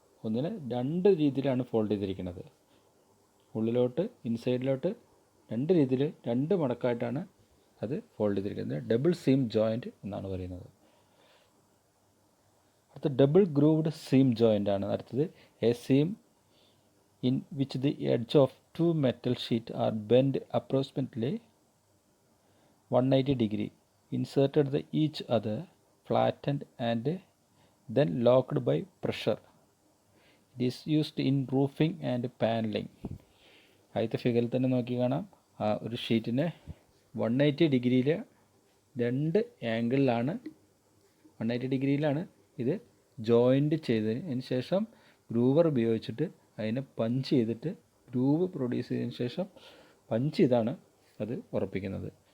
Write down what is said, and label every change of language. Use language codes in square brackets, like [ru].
[ml] ഒന്നിന് രണ്ട് രീതിയിലാണ് ഫോൾഡ് ചെയ്തിരിക്കുന്നത്. ഉള്ളിലോട്ട് ഇൻസൈഡിലോട്ട് രണ്ട് രീതിയിൽ, രണ്ട് മടക്കായിട്ടാണ് അത് ഫോൾഡ് ചെയ്തിരിക്കുന്നത്. ഡബിൾ സീം ജോയിൻറ്റ് എന്നാണ് പറയുന്നത്. അടുത്ത ഡബിൾ ഗ്രൂവ്ഡ് സീം ജോയിൻ്റ് ആണ് അടുത്തത്. [en] A seam in which the edge of two metal sheet are bent approximately 180 degree, inserted the each other, flattened and then locked by pressure. It is used in roofing and paneling. [ml] ആദ്യത്തെ ഫിഗറിൽ തന്നെ നോക്കി കാണാം, ആ ഒരു ഷീറ്റിനെ 180 ഡിഗ്രിയിൽ രണ്ട് ആംഗിളിലാണ് 180 ഡിഗ്രിയിലാണ് ഇത് ജോയിൻ്റ് ചെയ്തതിന് ശേഷം ഗ്രൂവർ ഉപയോഗിച്ചിട്ട് അതിനെ പഞ്ച് ചെയ്തിട്ട് ഗ്രൂവ് പ്രൊഡ്യൂസ് ചെയ്തതിന് ശേഷം പഞ്ച് ചെയ്താണ് അത് ഉറപ്പിക്കുന്നത്.